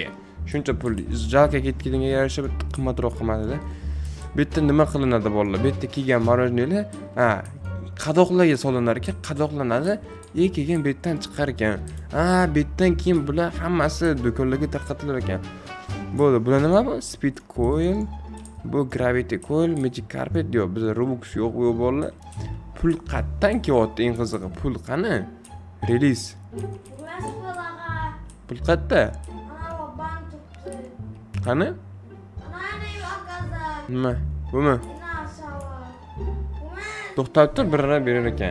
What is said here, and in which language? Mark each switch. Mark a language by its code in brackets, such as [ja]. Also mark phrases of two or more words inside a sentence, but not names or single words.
[uz] Shuncha pul jalka ketganiga yarasha bitta qimmatroq qilmadi-da. Bu yerda nima qilinadi bolalar? Bu yerda kelgan marojnilar, qadoqlarga solinar ekan, qadoqlanadi. Keyin bu yerdan chiqar ekan. Bu yerdan keyin bular hammasi do'konlarga tarqatilar ekan. Bo'ldi. Bular nima bu? [en] Speed coil, bu gravity coil, magic carpet yo'q. [uz] Bizda Robux yo'q bu bolalar. Pul qayerdan kelyapti eng qizig'i? Pul qani? Release. Pul qayerda? Qani? Nima? Bumi? To'xtab tur, birini berar ekan.